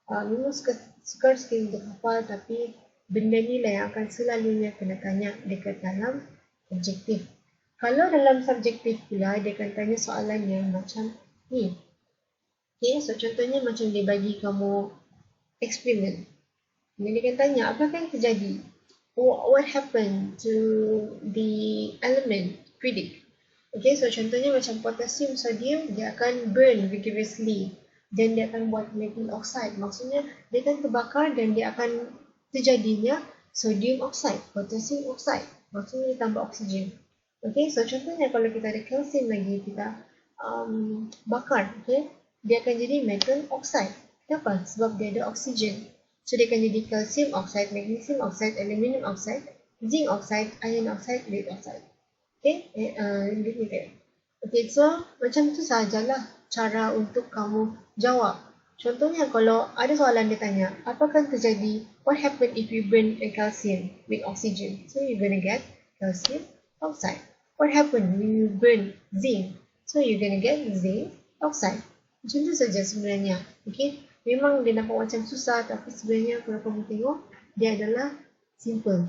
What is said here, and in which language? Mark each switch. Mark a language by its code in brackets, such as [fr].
[ms] Memang sukar sikit untuk hafal, tapi benda ni lah yang akan selalunya kena tanya dekat dalam objektif. Kalau dalam subjektif pula, dia akan tanya soalan yang macam ni. Okay, so contohnya macam dia bagi kamu eksperimen. Dia akan tanya, apakah yang terjadi? [en] What happened to the element? [ms] Predict. Okay, so contohnya macam potassium, sodium, dia akan [en] burn vigorously. [ms] Dan dia akan buat metal oxide. Maksudnya, dia akan terbakar dan dia akan terjadinya sodium oxide, potassium oxide. Maksudnya, dia tambah oksigen. Okay, so contohnya kalau kita ada kalsium lagi, kita bakar. Okay, dia akan jadi metal oxide. Kenapa? Sebab dia ada oksigen. So, dia akan jadi calcium oxide, magnesium oxide, aluminium oxide, zinc oxide, iron oxide, lead oxide. Okay, okay, so macam tu sahajalah cara untuk kamu jawab. Contohnya kalau ada soalan dia tanya, apakah terjadi? [en] What happened if you burn a calcium with oxygen? So, you're gonna get calcium oxide. What happened when you burn zinc? So, you're gonna get zinc oxide. [ms] Macam tu saja sebenarnya. Okay, memang dia nampak macam susah, tapi sebenarnya kalau kamu tengok, dia adalah simple.